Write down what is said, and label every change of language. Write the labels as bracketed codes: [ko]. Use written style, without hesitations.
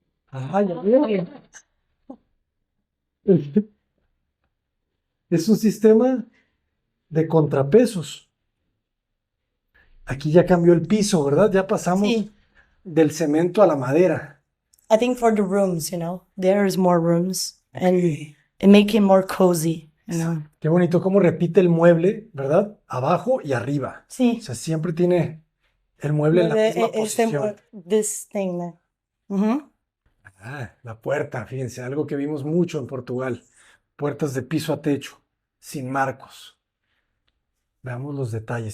[es] Ay, ay, ay. Es un sistema de contrapesos. Aquí ya cambió el piso, ¿verdad? Ya pasamos Sí. del cemento a la madera. [en] I think for the rooms, there's more rooms and Ok. it make it more cozy. [es] Qué bonito cómo repite el mueble, ¿verdad? Abajo y arriba. O Sí. sea, siempre tiene el mueble en la misma posición. [en] This thing. Ujú. [es] Ah, la puerta, fíjense, algo que vimos mucho en Portugal. Puertas de piso a techo, sin marcos. Veamos los detalles.